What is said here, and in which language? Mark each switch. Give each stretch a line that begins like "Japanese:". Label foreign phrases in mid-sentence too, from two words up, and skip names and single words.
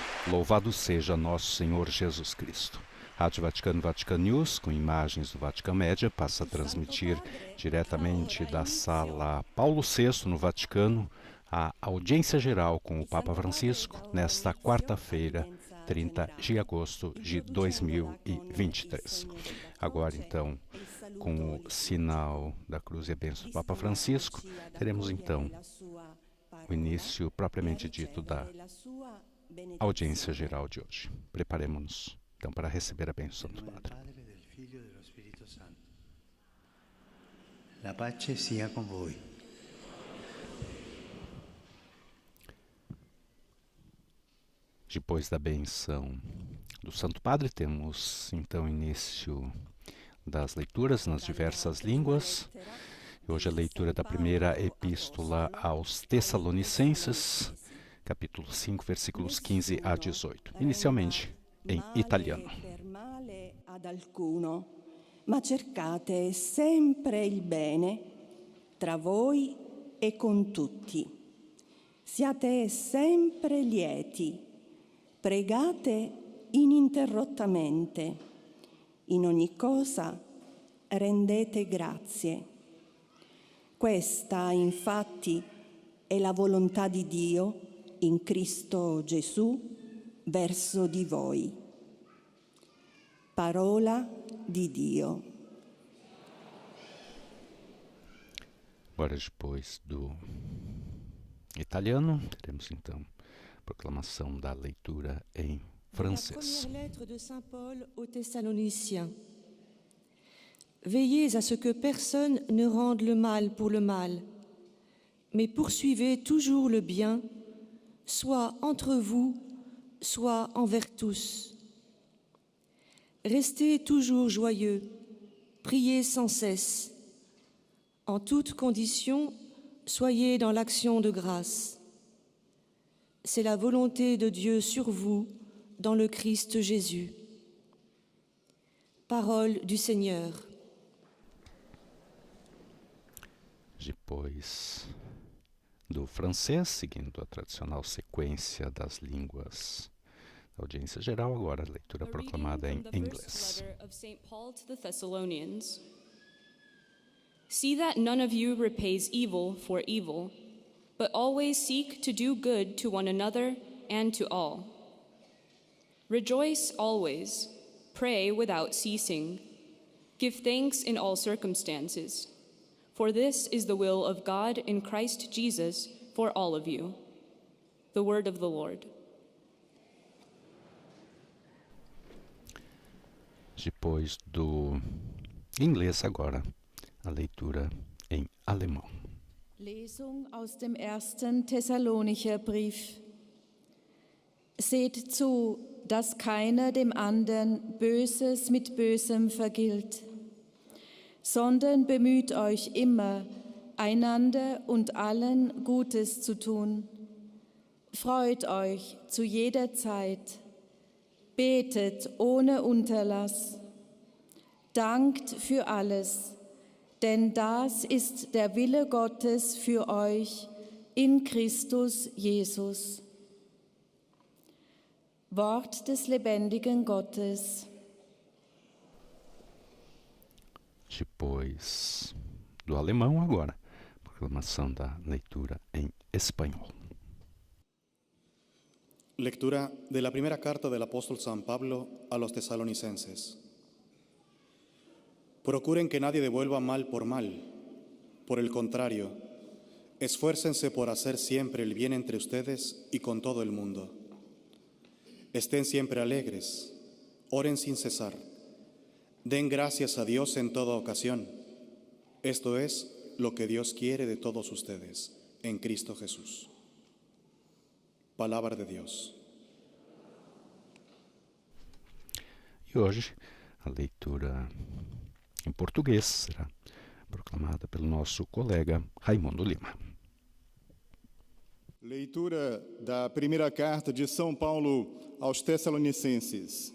Portuguese: Louvado seja nosso Senhor Jesus Cristo. Rádio Vaticano, Vatican News, com imagens do Vatican Média, passa a transmitir diretamente da Sala Paulo VI, no Vaticano, a audiência geral com o Papa Francisco, nesta quarta-feira, 30 de agosto de 2023. Agora, então, com o sinal da cruz e a bênção do Papa Francisco, teremos, então, o início propriamente dito da audiência geral de hoje. Preparemos-nos, então, para receber a bênção do Padre.
Italian: La pace sia con voi.
Portuguese: Depois da benção do Santo Padre, temos então início das leituras nas diversas línguas. Hoje a leitura da primeira epístola aos Tessalonicenses, capítulo 5, versículos 15 a 18. Inicialmente em italiano.
Italian: Ad alcuno, ma cercate sempre il bene tra voi e con tutti. Siate sempre lieti. Pregate ininterrottamente. In ogni cosa rendete grazie. Questa, infatti, è la volontà di Dio in Cristo Gesù verso di voi. Parola di Dio.
Portuguese: Agora, depois do italiano, teremos então proclamação da leitura em francês.
French: La première lettre de Saint Paul aux Thessaloniciens. Veillez à ce que personne ne rende le mal pour le mal, mais poursuivez toujours le bien, soit entre vous, soit envers tous. Restez toujours joyeux, priez sans cesse. En toute condition, soyez dans l'action de grâce. C'est la volonté de Dieu sur vous, dans le Christ Jésus. Parole du Seigneur.
Portuguese: Depois do francês, seguindo a tradicional sequência das línguas da audiência geral, agora a leitura proclamada em inglês.
English: See that none of you repays evil for evil, but always seek to do good to one another and to all. Rejoice always, pray without ceasing, give thanks in all circumstances, for this is the will of God in Christ Jesus for all of you. The word of the Lord.
Portuguese: Depois do inglês, agora a leitura em alemão.
German: Lesung aus dem 1. Thessalonicher Brief. Seht zu, dass keiner dem anderen Böses mit Bösem vergilt, sondern bemüht euch immer, einander und allen Gutes zu tun. Freut euch zu jeder Zeit, betet ohne Unterlass, dankt für alles, denn das ist der Wille Gottes für euch in Christus Jesus. Wort des lebendigen Gottes.
Portuguese: Depois do alemão, agora, proclamação da leitura em espanhol.
Spanish: Lectura de la primera carta del apóstol San Pablo a los tesalonicenses. Procuren que nadie devuelva mal por mal. Por el contrario, esfuércense por hacer siempre el bien entre ustedes y con todo el mundo. Estén siempre alegres, oren sin cesar, den gracias a Dios en toda ocasión. Esto es lo que Dios quiere de todos ustedes, en Cristo Jesús.
Portuguese: Palavra de Deus. E hoje a leitura em português será proclamada pelo nosso colega Raimundo Lima. Leitura da primeira carta de São Paulo aos Tessalonicenses.